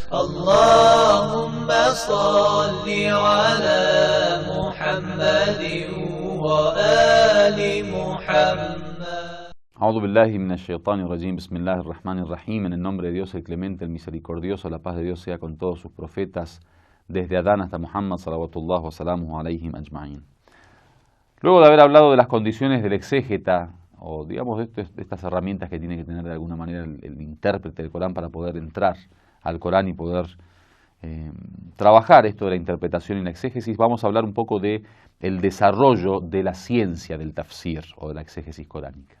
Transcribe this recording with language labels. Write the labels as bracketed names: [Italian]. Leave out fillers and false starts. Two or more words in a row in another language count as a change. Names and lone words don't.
[Arabic] اللهم صل على محمد وآل محمد. أعوذ بالله من الشيطان الرجيم، بسم الله الرحمن الرحيم. [Spanish] En el nombre de Dios, el clemente, el misericordioso, la paz de Dios sea con todos sus profetas, desde Adán hasta Muhammad, [Arabic] صلوات الله وسلامه عليهم أجمعين. [Spanish] Luego de haber hablado de las condiciones del exégeta, o digamos de estas herramientas que tiene que tener de alguna manera el intérprete del Corán para poder entrar al Corán y poder trabajar esto de la interpretación y la exégesis, vamos a hablar un poco de el desarrollo de la ciencia del tafsir o de la exégesis coránica.